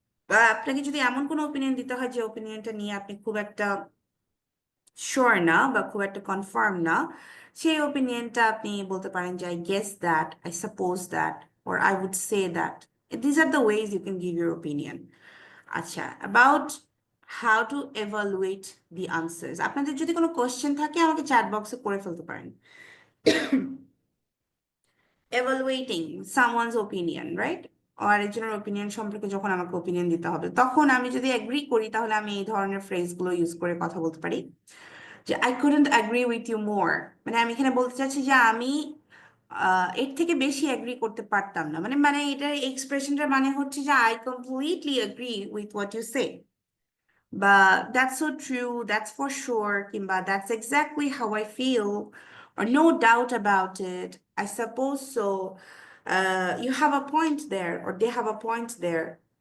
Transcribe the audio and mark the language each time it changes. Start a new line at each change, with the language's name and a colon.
Bangla: বা আপনাকে যদি এমন কোনো ওপিনিয়ন দিতে হয় যে ওপিনিয়নটা নিয়ে আপনি খুব একটা শিওর না বা খুব একটা কনফার্ম না, সেই ওপিনিয়নটা আপনি বলতে পারেন যে
English: I guess that, I suppose that, or I would say that. These are the ways you can give your opinion.
Bangla: আচ্ছা, about
English: how to evaluate the answers.
Bangla: আপনাদের যদি কোনো কোয়েশ্চেন থাকে আমাকে চ্যাট বক্সে করে ফেলতে পারেন।
English: evaluating someone's opinion, right?
Bangla: আরেকজনের ওপিনিয়ন সম্পর্কে যখন আমাকে ওপিনিয়ন দিতে হবে, তখন আমি যদি এগ্রি করি তাহলে আমি এই ধরনের ফ্রেজগুলো ইউজ করে কথা বলতে পারি যে
English: I couldn't agree with you more,
Bangla: মানে আমি এখানে বলতে চাচ্ছি যে আমি এর থেকে বেশি এগ্রি করতে পারতাম না, মানে মানে এটার এক্সপ্রেশনটার মানে হচ্ছে যে
English: I completely agree with what you say, বা that's so true, that's for sure, কিংবা that's exactly how I feel, or no doubt about it, I suppose so, you have a point there, or they have a point there.